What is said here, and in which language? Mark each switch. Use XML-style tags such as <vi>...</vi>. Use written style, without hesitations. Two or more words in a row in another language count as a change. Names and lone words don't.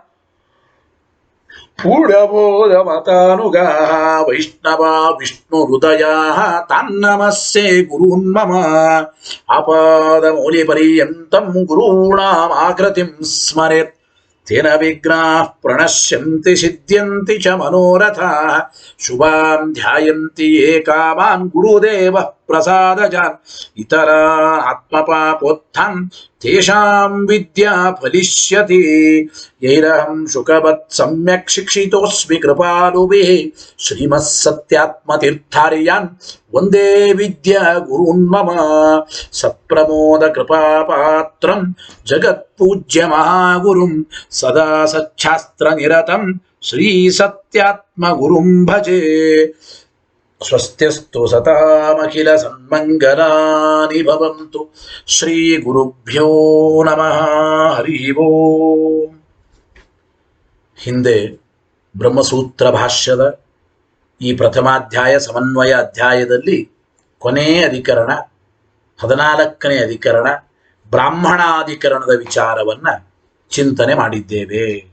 <sa>ಪೂರ್ಣಬೋಧಮತಾನುಗಾಃ ವೈಷ್ಣವಾ ವಿಷ್ಣು ಹೃದಯಾಃ ತಾನ್ನಮಸ್ಸೇ ಗುರೂನ್ ಮಮ ಆಪಾದಮೌಲಿ ಪರ್ಯಂತಂ ಗುರೂಣಾಂ ಆಕೃತಿಂ ಸ್ಮರೇತ್ ತೇನ ವಿಘ್ನಾಃ ಪ್ರಣಶ್ಯಂತಿ ಸಿದ್ಧ್ಯಂತಿ ಚ ಮನೋರಥಾಃ ಶುಭಾನ್ ಧ್ಯಾಯಂತಿ ಯೇ ಕಾಮಾನ್ ಗುರುದೇವಃ ಪ್ರಸಾದಜಾನ್ ಇತರಾನ್ ಆತ್ಮಪಾಪೋತ್ಥಾನ್ ತೇಷಾಂ ವಿದ್ಯಾ ಫಲಿಷ್ಯತಿ ಯೈರಹಂ ಶುಕವತ್ ಸಮ್ಯಕ್ ಶಿಕ್ಷಿತೋಸ್ಮಿ ಕೃಪಾಲುಭಿಃ ಶ್ರೀಮತ್ಸತ್ಯಾತ್ಮತೀರ್ಥಾರ್ಯಾನ್ ವಂದೇ ವಿದ್ಯಾ ಗುರೂನ್ ಮಮ ಸತ್ಪ್ರಮೋದ ಕೃಪಾಪಾತ್ರಂ ಜಗತ್ಪೂಜ್ಯ ಮಹಾಗುರುಂ ಸದಾ ಸಚ್ಛಾಸ್ತ್ರ ನಿರತಂ ಶ್ರೀ ಸತ್ಯಾತ್ಮ ಗುರುಂ ಭಜೆ ಸ್ವಸ್ತ್ಯಸ್ತು ಸತಾಮಖಿಲ ಸನ್ಮಂಗಲಾನಿ ಭವಂತು ಶ್ರೀ ಗುರುಭ್ಯೋ ನಮಃ ಹರಿ ಓಂ.</sa> <kn>ಹಿಂದೆ ಬ್ರಹ್ಮಸೂತ್ರ ಭಾಷ್ಯದ ಈ ಪ್ರಥಮಾಧ್ಯಾಯ ಸಮನ್ವಯ ಅಧ್ಯಾಯದಲ್ಲಿ ಕೊನೆಯ ಅಧಿಕರಣ 14ನೇ ಅಧಿಕರಣ ಬ್ರಾಹ್ಮಣಾಧಿಕರಣದ ವಿಚಾರವನ್ನ ಚಿಂತನೆ ಮಾಡಿದ್ದೇವೆ.</kn>